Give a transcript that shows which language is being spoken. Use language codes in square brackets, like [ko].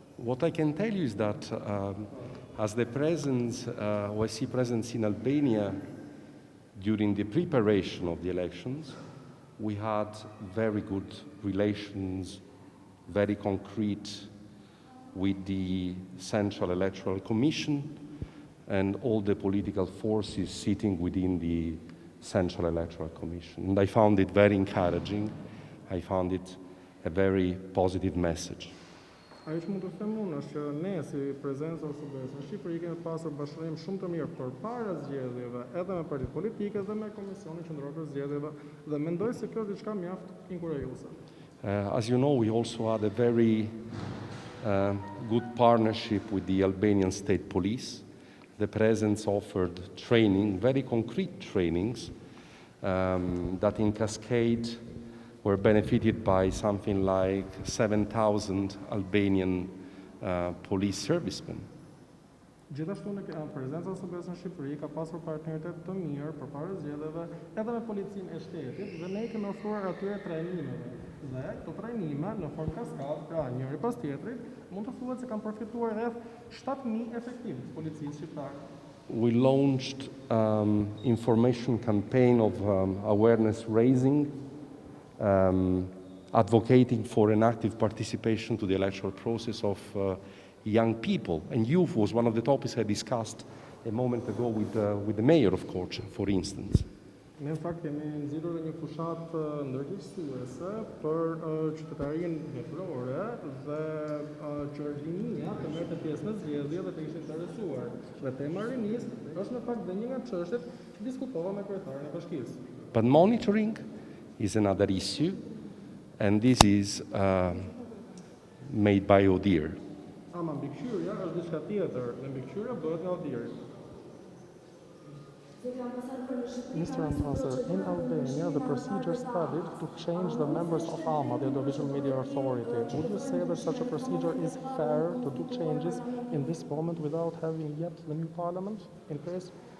[en] What I can tell you is that as the OSCE presence in Albania during the preparation of the elections, we had very good relations, very concrete, with the Central Electoral Commission and all the political forces sitting within the Central Electoral Commission. And I found it very encouraging. I found it a very positive message. [sq] Ajo që mund të them unë është që ne si prezencë OSBE-s në Shqipëri kemi pasur bashkëpunim shumë të mirë përpara zgjedhjeve, edhe me partitë politike dhe me Komisionin Qendror të Zgjedhjeve, dhe mendoj se kjo është diçka mjaft inkurajuese. [en] As you know, we also had a very good partnership with the Albanian State Police. The presence offered training, very concrete trainings, that in cascade were benefited by something like 7,000 Albanian police servicemen. [sq] Gjithashtu në prezenca e OSBE-s në Shqipëri ka pasur partneritet të mirë përpara zgjedhjeve edhe me policinë e shtetit dhe ne kemi ofruar atyre trajnimeve. Dhe këto trajnime në formë kaskadë, pra njëri pas tjetrit, mund të thuhet se kanë përfituar rreth 7.000 efektiv të policisë shqiptare. [en] We launched information campaign of awareness raising, advocating for an active participation to the electoral process of young people. And youth was one of the topics I discussed a moment ago with the mayor of Korçë, for instance. [sq] Ne në fakt kemi nxjerrur një fushat ndërgjegjësuese për qytetarinë veprore dhe që rinia të merrte pjesë në zgjedhje dhe të ishte interesuar. Dhe tema e rinisë është në fakt dhe një nga çështjet që diskutova me kryetarin e bashkisë. [en] But monitoring is another issue, and this is made by ODIHR. [sq] Ama mbikëqyrja është diçka tjetër dhe mbikëqyrja bëhet nga ODIHR. [en] Mr. Ambassador, in Albania, the procedure studied to change the members of AMA, the Audiovisual Media Authority. Would you say that such a procedure is fair to do changes in this moment without having yet the new parliament in place?